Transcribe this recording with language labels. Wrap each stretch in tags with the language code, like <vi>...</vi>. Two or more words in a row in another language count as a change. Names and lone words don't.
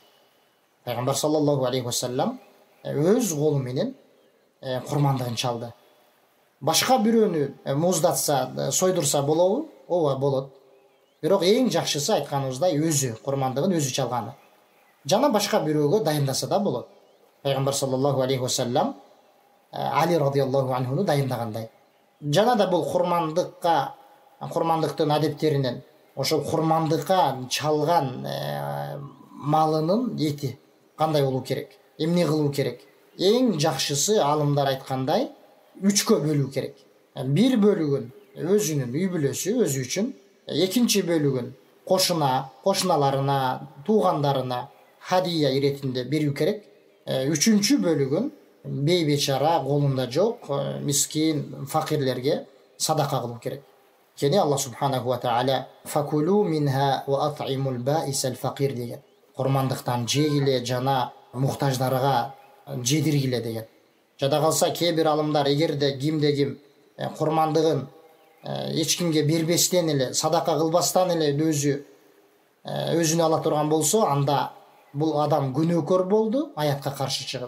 <ky>Пайгамбар</ky> <ar>صلى الله عليه وسلم</ar> <ky>өз колу менен курмандыгын чалды. Башка бирөөнү муздатса, сойдурса болобу? Ооба, болот. Бирок эң жакшысы айтканыбыздай өзү курмандыгын өзү чалганы. Жана башка бирөөгө дайындаса да болот. Пайгамбар</ky> <ar>صلى الله عليه وسلم</ar> <ky>Али</ky> <ar>رضي الله عنه</ar> <ky>дайындагандай. Жана да бул курмандыктын адептеринен ошол курмандыкка чалган малынын эти кандай болуу керек, эмне кылуу керек? Эң жакшысы алымдар айткандай 3кө бөлүү керек. Бир бөлүгүн өзүнүн үй бүлөсү өзү үчүн, экинчи бөлүгүн кошуналарына, туугандарына хадия иретинде берүү керек. Үчүнчү бөлүгүн бейбечара, колунда жок, мискин, факирлерге садака кылуу керек.</ky> <ar>Кени الله سبحانه وتعالى فكلوا منها وأطعموا البائس الفقير деген.</ar> <ky>Курмандыктан жегиле жана муктаждарга жедиргиле деген. Жада калса кээ бир алымдар эгерде кимде-ким курмандыгын эч кимге бербестен эле, садака кылбастан эле өзүнө ала турган болсо, анда бул адам күнөөкөр болду, аятка каршы чыгып.</ky>